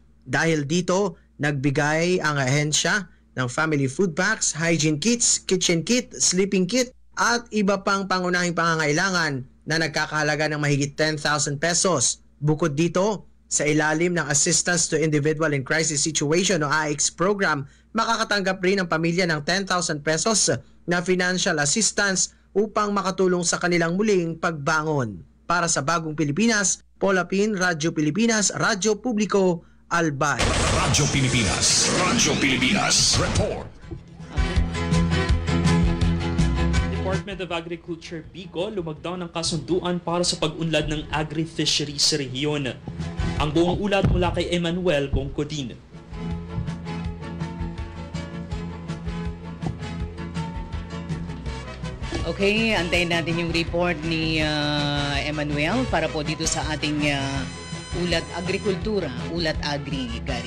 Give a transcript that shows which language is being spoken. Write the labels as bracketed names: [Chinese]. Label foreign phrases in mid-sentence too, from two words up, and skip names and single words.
[Filipino] Dahil dito, nagbigay ang ahensya ng [English] family food packs, hygiene kits, kitchen kit, sleeping kit [Filipino] at iba pang pangunahing pangangailangan na nagkakahalaga ng mahigit 10,000 pesos. Bukod dito, sa ilalim ng Assistance to Individual in Crisis Situation o AICS program, makakatanggap rin ang pamilya ng 10,000 pesos na [English] financial assistance [Filipino] upang makatulong sa kanilang muling pagbangon. Para sa Bagong Pilipinas, Paul Hapin, Radyo Pilipinas, Radyo Publiko, Albay. Radyo Pilipinas, report. Department of Agriculture Bicol lumagdang ng kasunduan para sa pag-unlad ng agri-fisheries sa rehiyon. Ang buong ulat mula kay Emmanuel Bongkodin. Okay, antayin natin yung report ni Emmanuel para po dito sa ating Ulat Agrikultura, Ulat Agri, Gary.